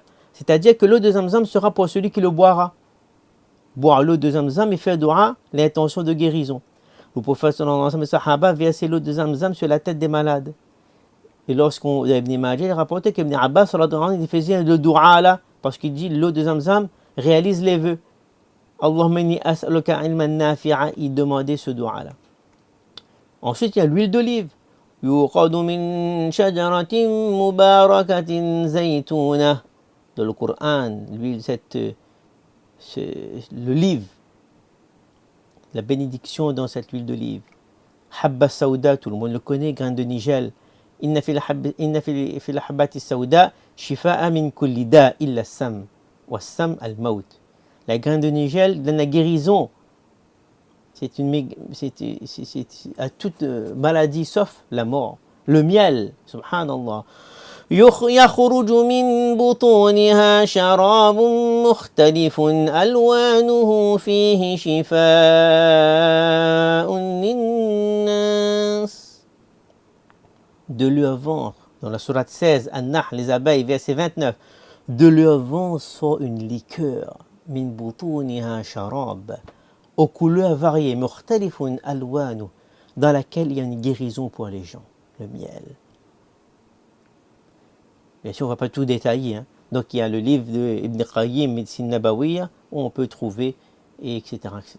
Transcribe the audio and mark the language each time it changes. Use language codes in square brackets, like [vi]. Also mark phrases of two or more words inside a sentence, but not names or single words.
[fr] C'est-à-dire que l'eau de Zamzam sera pour celui qui le boira. Boire l'eau de Zamzam et faire dua, l'intention de guérison. Le prophète [ar] صلى الله عليه وسلم [fr] et Sahaba versaient l'eau de Zamzam sur la tête des malades. Et lorsqu'on Ibn Majah, il rapportait qu'Ibn Abbas [ar] صلى الله عليه وسلم, [fr] il faisait le dua là, parce qu'il dit l'eau de Zamzam réalise les vœux. [ar] اللهم إني أسألك علما نافعا, [fr] il demandait ce dua là. Ensuite, il y a l'huile d'olive. [ar] يوقد من شجرة مباركة زيتونة. [fr] Dans le Coran, l'huile, l'olive, la bénédiction dans cette huile d'olive. [ar] حبة سوداء, [fr] tout le monde le connaît, grain de nigel. [ar] إن في الحبة السوداء شفاء من كل داء إلا سام وسام الموت. [fr] La grain de nigel donne la guérison. C'est à toute maladie sauf la mort. Le miel, subhanallah. [ar] يخرج من بطونها شراب مختلف ألوانه فيه شفاء للناس. [fr] De leur ventre, dans la sourate 16, An-Nahl, les abeilles, verset 29, de leur ventre sort une liqueur, [ar] من بطونها شراب, [fr] aux couleurs variées, [ar] مختلف ألوانه, [fr] dans laquelle il y a une guérison pour les gens, le miel. Bien sûr, on ne va pas tout détailler. Hein. Donc, il y a le livre de Ibn Qayyim, Médecine Nabawiya, où on peut trouver, etc., etc.